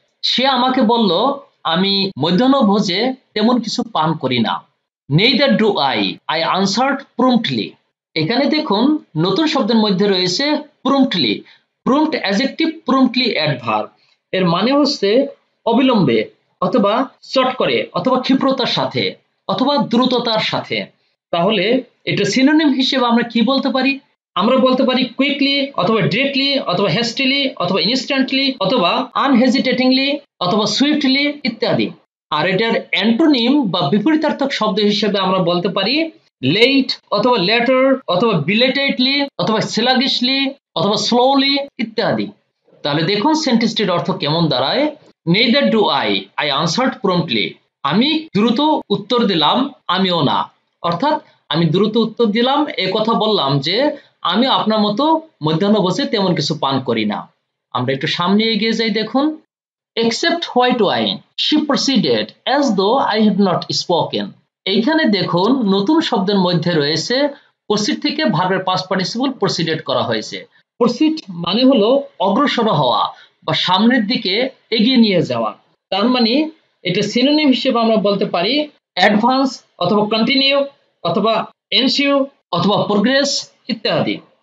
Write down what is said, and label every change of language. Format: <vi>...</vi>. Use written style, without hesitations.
<bn>সে আমাকে বলল, আমি মধ্যাহ্নভোজে তেমন কিছু পান করি না।</bn> <en>Neither do I answered promptly.</en> <bn>এখানে দেখুন নতুন শব্দের মধ্যে রয়েছে promptly.</bn> <en>Prompt adjective, promptly adverb.</en> <bn>এর মানে হচ্ছে অবিলম্বে অথবা চট করে অথবা ক্ষিপ্রতার সাথে অথবা দ্রুততার সাথে। তাহলে এটা সিনোনিম হিসেবে আমরা কি বলতে পারি। আমরা বলতে পারি কুইকলি অথবা ডিরেক্টলি অথবা হেস্টিলি অথবা ইনস্ট্যান্টলি অথবা আনহেজিটেটিংলি অথবা সুইফটলি ইত্যাদি। আর এটার অ্যান্টোনিম বা বিপরীতার্থক শব্দ হিসেবে আমরা বলতে পারি লেট অথবা লেটার অথবা বিলেটেডলি অথবা স্লাগিশলি অথবা স্লোলি ইত্যাদি। তাহলে দেখুন সেন্টেন্সটির অর্থ কেমন দাঁড়ায়।</bn> <en>Neither do I answered promptly.</en> <bn>আমি দ্রুত উত্তর দিলাম, আমিও না। অর্থাৎ আমি দ্রুত উত্তর দিলাম এ কথা বললাম যে আমি আপনার মতো মধ্যাহ্ন বসে তেমন কিছু পান করি না। আমরা একটু সামনে এগিয়ে যাই, দেখুন</bn> <en>except white wine she proceeded as though I had not spoken।</en> <bn>এইখানে দেখুন নতুন শব্দের মধ্যে রয়েছে proceed থেকে ভার্বের past participle proceeded করা হয়েছে। proceed মানে হলো অগ্রসর হওয়া বা সামনের দিকে এগিয়ে নিয়ে যাওয়া। তার মানে এটা সিনোনিম হিসেবে আমরা বলতে পারি অ্যাডভান্স অথবা কন্টিনিউ অথবা এনসিউ অথবা প্রোগ্রেস ইত্যাদি।</bn>